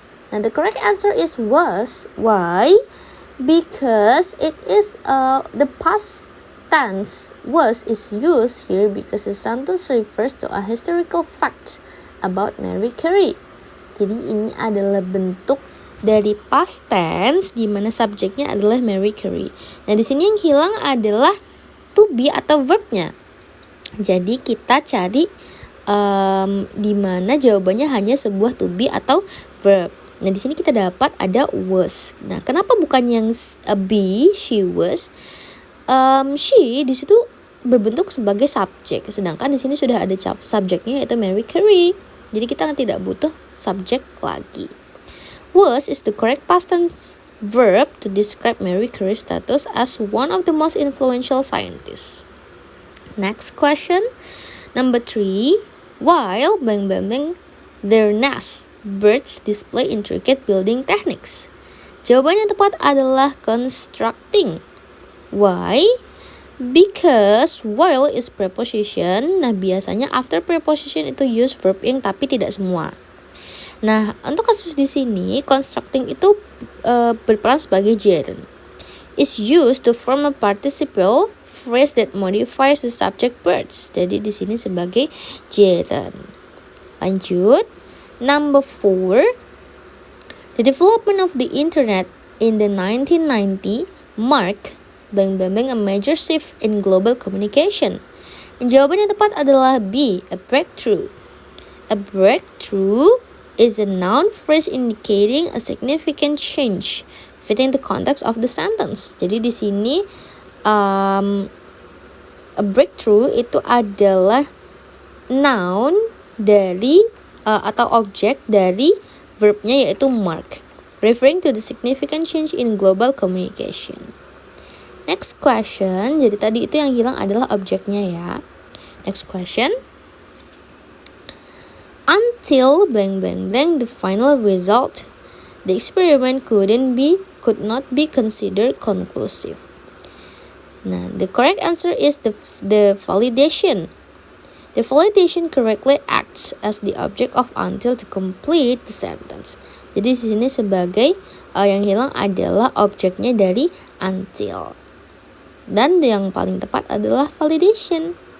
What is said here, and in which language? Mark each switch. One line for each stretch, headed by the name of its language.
English: Now the correct answer is was. Why? Because it is the past tense was is used here because the sentence refers to a historical fact about Marie Curie.
Indonesian: Jadi ini adalah bentuk dari past tense di mana subjeknya adalah Marie Curie. Nah, di sini yang hilang adalah to be atau verbnya. Jadi kita cari di mana jawabannya hanya sebuah to be atau verb. Nah, di sini kita dapat ada was. Nah, kenapa bukan yang be, she was? She di situ berbentuk sebagai subjek, sedangkan di sini sudah ada subjeknya yaitu Marie Curie. Jadi kita tidak butuh subjek lagi.
English: Was is the correct past tense verb to describe Marie Curie's status as one of the most influential scientists. Next question, number 3. While their nest, birds display intricate building techniques.
Indonesian: Jawaban yang tepat adalah constructing.
English: Why? Because while is preposition,
Indonesian: nah biasanya
English: after preposition itu use verb ing
Indonesian: tapi tidak semua. Nah, untuk kasus di sini constructing itu berperan sebagai gerund.
English: Is used to form a participle phrase that modifies the subject birds.
Indonesian: Jadi di sini sebagai gerund. Lanjut, number 4.
English: The development of the internet in the 1990 marked a major shift in global communication.
Indonesian: Jawaban yang tepat adalah B, a breakthrough.
English: A breakthrough is a noun phrase indicating a significant change fitting the context of the sentence.
Indonesian: Jadi di sini a breakthrough itu adalah noun dari atau objek dari verbnya yaitu mark,
English: referring to the significant change in global communication. Next question,
Indonesian: jadi tadi itu yang hilang adalah objeknya ya.
English: Next question. Until the final result, the experiment could not be considered conclusive. Nah, the correct answer is the validation. The validation correctly acts as the object of until to complete the sentence.
Indonesian: Jadi di sini sebagai yang hilang adalah objeknya dari until. Dan yang paling tepat adalah validation.